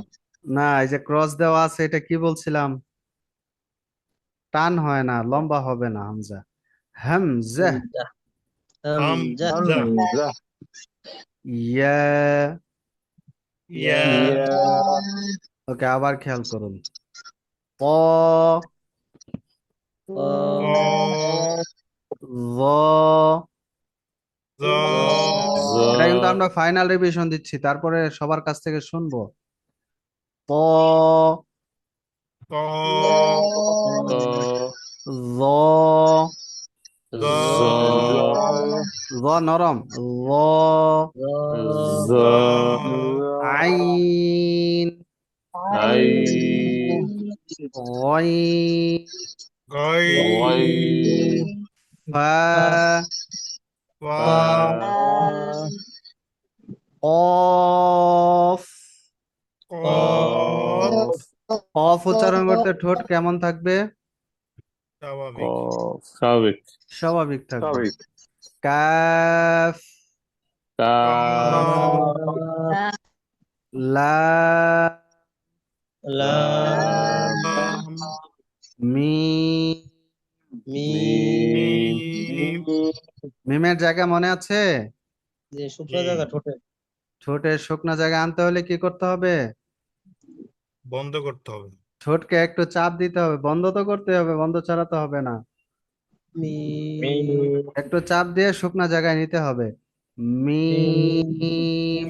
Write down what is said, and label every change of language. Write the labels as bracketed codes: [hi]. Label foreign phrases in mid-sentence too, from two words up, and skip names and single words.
[bn] না, এই যে ক্রস দেওয়া আছে এটা কি বলছিলাম, টান হয় না, লম্বা হবে না হামজা। হামজাহ। হামজা হামজা হামজা ইয়া। ইয়া ইয়া ওকে, আবার খেয়াল করুন। ক, ক য। জ জ এটা কিন্তু আমরা [en] final revision [bn] দিচ্ছি, তারপরে সবার কাছ থেকে শুনবো। ত, ত ত য, জ জ য নরম, য, জ জ আইন, আইন গইন, গই গইন ফা, ফা ফা কফ। কফ কফ উচ্চারণ করতে ঠোঁট কেমন থাকবে? স্বাভাবিক স্বাভাবিক স্বাভাবিক থাকবে। স্বাভাবিক কাফ, কাফ লাম, লাম লাম মিম। মিম মিম মিমের জায়গা মনে আছে? যে শুকনো জায়গা ঠোঁটে ঠোঁটের শুকনো জায়গা আনতে হলে কি করতে হবে? বন্ধ করতে হবে ঠোঁটকে একটু চাপ দিতে হবে, বন্ধ তো করতে হবে, বন্ধ ছাড়া তো হবে না। মিম একটু চাপ দিয়ে শুকনো জায়গায় নিতে হবে। মিম,